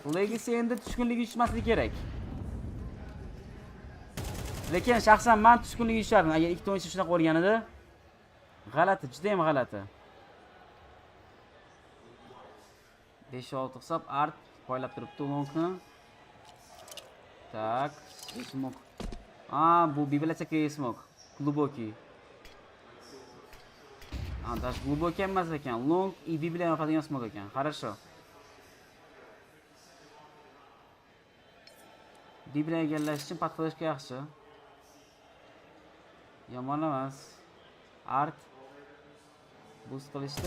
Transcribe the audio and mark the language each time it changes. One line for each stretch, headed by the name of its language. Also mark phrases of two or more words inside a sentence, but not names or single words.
Uzbek: Legacy endi tushkunligi tushmasligi kerak. Lekin shaxsan men tushkunligi tushardim agar ikkita o'yinchi shunaqa o'rganida. G'alati, juda ham g'alati. 5-6 hisob art poylab turibdi longni.
Russian: Так, смог. Bu библиотека смог. Глубокий. Даже глубокий emas ekan.
Uzbek: Long и Bibliya yopadigan smog ekan.
Russian: Хорошо.
Uzbek: Bibliya egallash uchun patflashga yaxshi. Yomon emas. Art boost qilishdi.